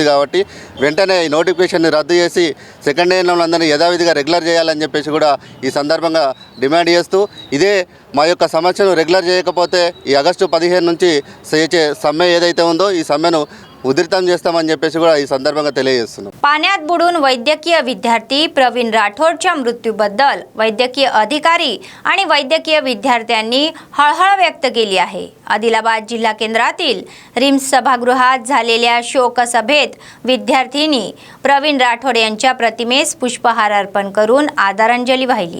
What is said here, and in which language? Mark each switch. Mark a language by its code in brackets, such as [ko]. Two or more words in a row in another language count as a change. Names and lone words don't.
[te] కాబట్టి వెంటనే ఈ నోటిఫికేషన్ని రద్దు చేసి సెకండ్ ANMలందరినీ యథావిధిగా రెగ్యులర్ చేయాలని చెప్పేసి కూడా ఈ సందర్భంగా డిమాండ్ చేస్తూ, ఇదే మా యొక్క సమస్యను రెగ్యులర్ చేయకపోతే ఈ ఆగస్టు 15 నుంచి చేసే సమ్మె ఏదైతే ఉందో ఈ సమ్మెను उधृतम చేస్తామని చెప్పేసి కూడా ఈ సందర్భంగా తెలియజేస్తున్నాం। [mr] पाण्यात बुडून वैद्यकीय विद्यार्थी प्रवीण राठोडच्या मृत्यूबद्दल वैद्यकीय अधिकारी आणि वैद्यकीय विद्यार्थ्यांनी हळहळ व्यक्त केली आहे। आदिलाबाद जिल्हा केंद्रातील रिम्स सभागृहात झालेल्या शोकसभेत विद्यार्थ्यांनी प्रवीण राठोड यांच्या प्रतिमेस पुष्पहार अर्पण करून आदरांजली वाहिली।